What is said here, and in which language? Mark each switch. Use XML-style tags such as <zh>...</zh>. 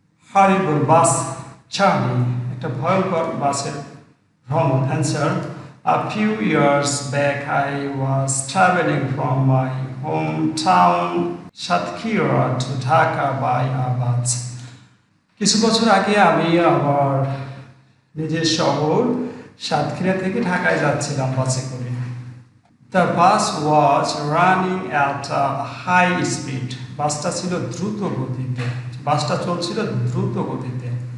<en>horrible bus journey,</en> <bn>একটা ভয়ঙ্কর বাসের ভ্রমণ।</bn> <en>Answer, a few years back I was traveling from my hometown Satkira to Dhaka by a bus.</en> <bn>কিছু বছর আগে আমি আমার নিজের শহর সাতক্ষীরা থেকে ঢাকায় যাচ্ছিলাম বাসে করে।</bn> <en>The bus was running at a high speed.</en> <bn>বাসটা ছিল দ্রুত গতিতে, বাসটা চলছিল দ্রুত গতিতে।</bn>